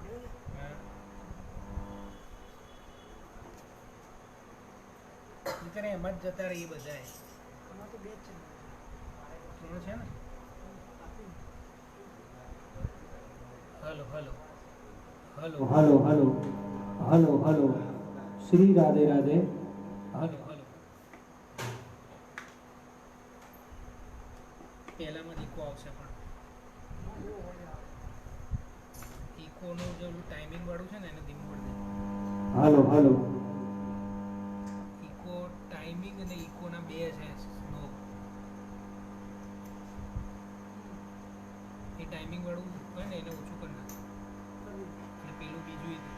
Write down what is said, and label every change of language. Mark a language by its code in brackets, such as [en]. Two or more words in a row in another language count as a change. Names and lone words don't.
[gu] નીતર એમ જ જતા રહી બધાય તો બે છે ને। [en] hello hello hello hello hello hello hello. [gu] श्री राधे राधे। [en] hello hello [gu] પહેલામાં ઇકો આવશે પણ ઇકોનું જે ટાઈમિંગ વાળું છે ને એને ધીમું કરી દે. હાલો હાલો ઇકો ટાઈમિંગ અને ઇકોના બે છે સ્લો. એ ટાઈમિંગ વાળું હોય ને એને ઓછું કરી નાખ અને પેલું બીજું